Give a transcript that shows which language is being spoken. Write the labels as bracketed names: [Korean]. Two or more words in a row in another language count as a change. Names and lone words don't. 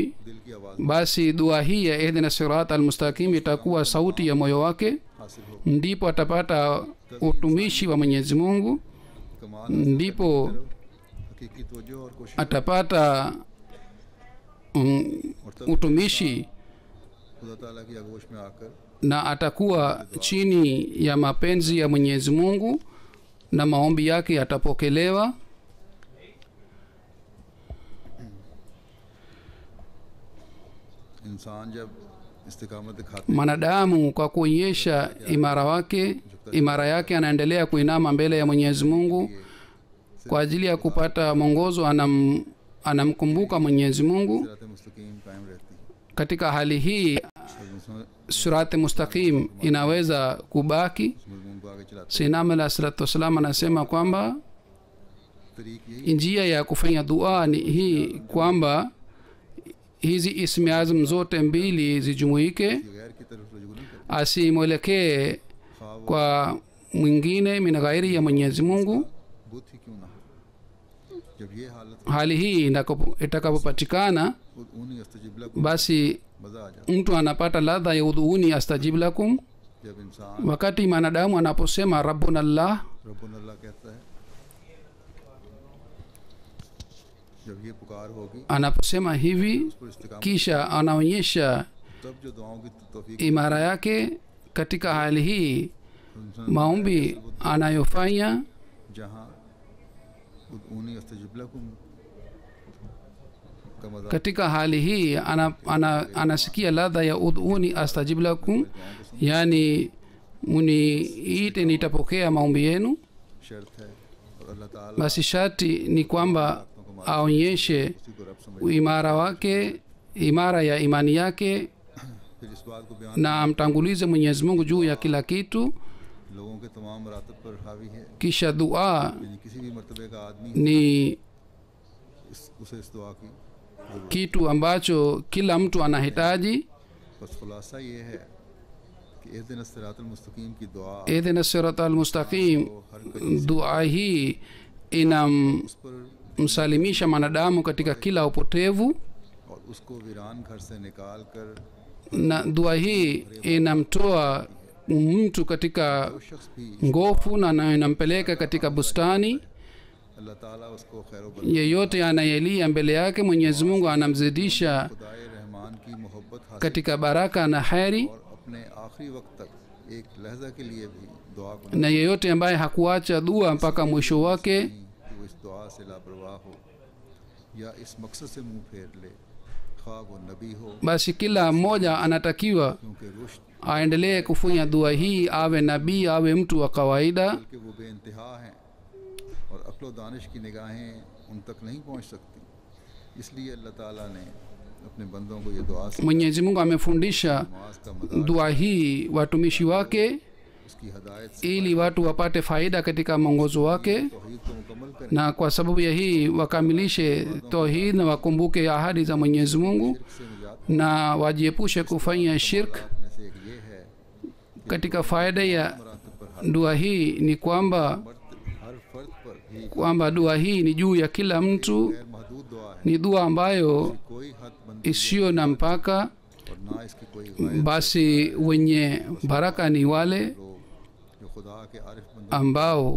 [Urdu] دل کی آواز [Swahili] basi dua hii ya [Arabic] اهدنا الصراط المستقيم [Swahili] itakuwa sauti ya moyo wake, [Urdu] حاصل ہو [Swahili] ndipo atapata utumishi wa Mwenyezi Mungu, [Urdu] कमाल [Swahili] ndipo [Urdu] حقیقی توجہ اور کوشش [Swahili] atapata utumishi [Urdu] خدا تعالیٰ کی آغوش میں آکر [Swahili] na atakuwa chini ya mapenzi ya Mwenyezi Mungu, na maombi yake yatapokelewa. [Urdu] انسان جب استقامت دکھاتے [Swahili] Mwanadamu kwa kuonyesha imara yake anaendelea kuinama mbele ya Mwenyezi Mungu kwa ajili ya kupata mwongozo. Anamkumbuka Mwenyezi Mungu. [Urdu] صراط مستقیم قائم رہتی ہے. [Swahili] Katika hali hii [Urdu] उसमें [Arabic] صراط مستقيم [Swahili] inaweza kubaki. [Urdu] مضمون کو آگے چلاتے [Arabic] سيدنا عليه الصلاة والسلام [Swahili] anasema kwamba [Urdu] طریق یہی [Swahili] njia ya kufanya dua ni hii kwamba hizi [Arabic] اسم اعظم [Swahili] zote mbili zijumuike, [Urdu] غیر کی طرف رجوع نہیں کرتے. [Swahili] asimwelekee kwa mwingine [Arabic] من غير [Swahili] ya Mwenyezi Mungu. [Urdu] بت ہی کیوں نہ ہو۔ جب یہ حالت [Swahili] Hali hii itakapopatikana, [Arabic] ادعوني أستجب لكم [Swahili] basi [Urdu] مزا آ جاتا [Swahili] mtu anapata ladha ya [Arabic] ادعوني أستجب لكم. [Urdu] ہے۔ جب انسان [Swahili] Wakati mwanadamu anaposema [Arabic] ربنا الله, ربنا الله [Urdu] کہتا ہے، جب یہ پکار ہوگی [Swahili] anaposema hivi [Urdu] اس پر استقامت, [Swahili] kisha anaonyesha [Urdu] تب جو دعاؤں کی توفیق [Swahili] imara yake. Katika hali hii maombi anayofanya [Urdu] جہاں [Arabic] ادعوني أستجب لكم [Urdu] کا مزا [Swahili] katika hali hii anasikia ladha ya [Arabic] ادعوني أستجب لكم, [Swahili] yani muniite nitapokea maombi yenu. [Urdu] شرط ہے اور اللہ تعالیٰ [Swahili] Basi sharti ni kwamba aonyeshe [Urdu] اسی کو رب سمجھ. [Swahili] imara ya imani yake [Urdu] پھر اس بات کو بیان [Swahili] na amtangulize Mwenyezi Mungu juu ya kila kitu. [Urdu] لوگوں کے تمام مراتب پر حاوی ہے, [Swahili] Kisha dua [Urdu] یعنی کسی بھی مرتبے کا آدمی [Swahili] ni [Urdu] اسے اس دعا کی ضرورت. [Swahili] kitu ambacho kila mtu anahitaji. [Urdu] بس خلاصہ یہ ہے کہ [Arabic] اهدنا الصراط المستقيم [Urdu] کی دعا [Arabic] اهدنا الصراط المستقيم, [Urdu] کو ہر کہیں [Swahili] dua hii [Urdu] اس پر [Swahili] inamsalimisha mwanadamu katika kila upotevu, [Urdu] اور اس کو ویران گھر سے نکال کر [Swahili] na dua hii inamtoa mtu katika [Urdu] جو شخص بھی [Swahili] ngofu na inampeleka katika bustani. [Urdu] اللہ تعالیٰ اس کو خیر و برکت [Swahili] Yeyote anayelia mbele yake Mwenyezi Mungu anamzidisha [Urdu] خدائے رحمان کی محبت حاصل [Swahili] katika baraka na heri, [Urdu] اور اپنے آخری وقت تک ایک لحظہ کے لیے بھی دعا کو [Swahili] na yeyote ambaye hakuacha dua mpaka mwisho wake, [Urdu] نہیں کہ وہ اس دعا سے لاپروا ہو یا اس مقصد سے منہ پھیر لے، خواہ وہ نبی ہو, [Swahili] basi kila mmoja anatakiwa [Urdu] کیونکہ رشد [Swahili] aendelee kufanya dua hii, awe nabii awe mtu wa kawaida. [Urdu] بلکہ وہ بے انتہا ہیں اور عقل دانش کی نگاہیں ان تک نہیں پہنچ سکتی. اس لیے اللہ تعالیٰ نے اپنے بندوں کو یہ دعا سے [Swahili] Mwenyezi Mungu amefundisha [Urdu] نماز کا مدار [Swahili] dua hii watumishi wake [Urdu] اس کی ہدایت سے [Swahili] ili watu wapate faida katika mwongozo wake, [Urdu] توحید کو مکمل کریں, [Swahili] na kwa sababu ya hii wakamilishe tauhid na wakumbuke ahadi za Mwenyezi Mungu [Urdu] سے نجات [Swahili] na wajiepushe kufanya shirk. [Urdu] میں سے ایک یہ ہے [Swahili] Katika faida ya [Urdu] مراتب پر [Swahili] dua hii ni kwamba [Urdu] ہر فرد پر بھی [Swahili] kwamba dua hii ni juu ya kila mtu, [Urdu] غیر محدود دعا ہے, [Swahili] ni dua ambayo [Urdu] کوئی حد بندی [Swahili] isiyo na mpaka. [Urdu] اور نہ اس کی کوئی غایت [Swahili] Basi wenye baraka ni wale [Urdu] لوگ جو خدا کے عارف بندے [Swahili] ambao